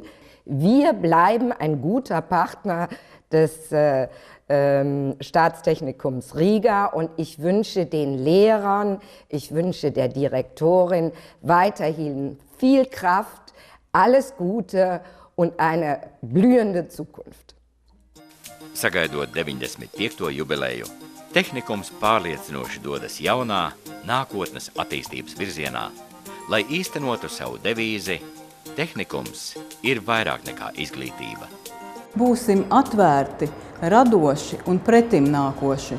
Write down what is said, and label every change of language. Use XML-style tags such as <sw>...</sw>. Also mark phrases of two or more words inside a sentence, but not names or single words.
<de>Wir bleiben ein guter Partner des Staatstechnikums Riga und ich wünsche den Lehrern, ich wünsche der Direktorin weiterhin viel Kraft, alles Gute und eine blühende Zukunft.</de> <lv>Sagaidot 95. jubileju, tehnikums pārliecinoši dodas jaunā, nākotnes attīstības virzienā, lai īstenotu savu devīzi tehnikums ir vairāk nekā izglītība. Būsim atvērti, radoši un pretimnākoši.</lv>